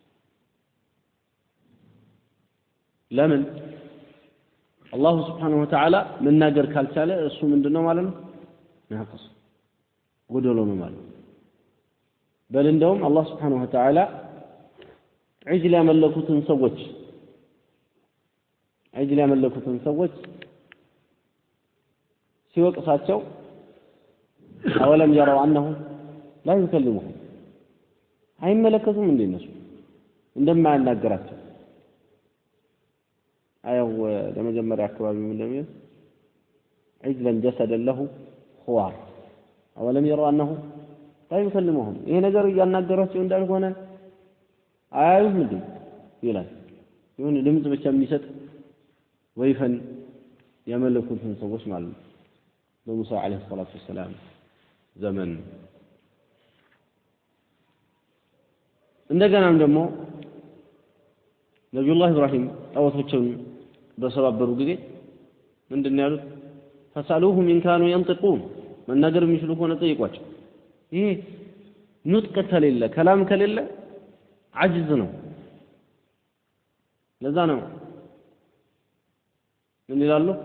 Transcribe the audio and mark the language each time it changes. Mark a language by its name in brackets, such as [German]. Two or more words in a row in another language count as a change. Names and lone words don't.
[Amharic] ለምን አላህ [Arabic] سبحانه وتعالى [Amharic] መናገር ካልቻለ እሱ ምንድነው ማለት ነው ናቅስ ጎደሎ ነው ማለት በል እንደውም አላህ [Arabic] سبحانه وتعالى [Amharic] ዒጅል ያመለኩትን ሰዎች ሲወቅሳቸው አወለም [Arabic] يروا انه لا يكلمهم [Amharic] አይመለከቱም እንደነሱ እንደማያናገራቸው አየው ለመጀመሪያ አካባቢ ምን እንደሚል [Arabic] عجلا جسدا له خوار اولم يروا انه لا يكلمهم [Amharic] ይሄ ነገር ያናገራቸው እንዳልሆነ አያዩም እንዴ ይላል ይሁን ድምጽ ብቻ የሚሰጥ ወይፈን ያመለኩትን ሰዎች ማለት ነው በሙሳ [Arabic] عليه الصلاة والسلام [Amharic] ዘመን እንደገናም ደግሞ ነብዩላህ ኢብራሂም ጣዖቶችን በሰባበሩ ጊዜ ምንድነው ያሉት [Arabic] فاسألوهم إن كانوا [Amharic] ينطقون መናገር የሚችሉ ከሆነ ጠይቋቸው ይሄ ኑጥቅ ከሌለ ከላም ከሌለ عجز ነው ለዛ ነው ምን ይላሉ